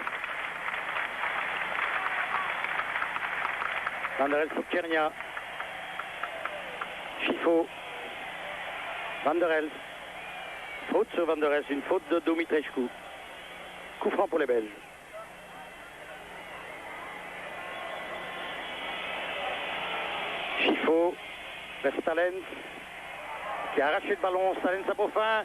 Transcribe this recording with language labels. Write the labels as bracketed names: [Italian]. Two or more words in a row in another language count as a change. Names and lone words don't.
[French] Van der Elst sur Tchernia. Schifo. Van der Elst. Faute sur Van der Elst, une faute de Dumitrescu. Coup franc pour les Belges. Schifo vers Stalens qui a arraché le ballon. Stalens à Beaufin.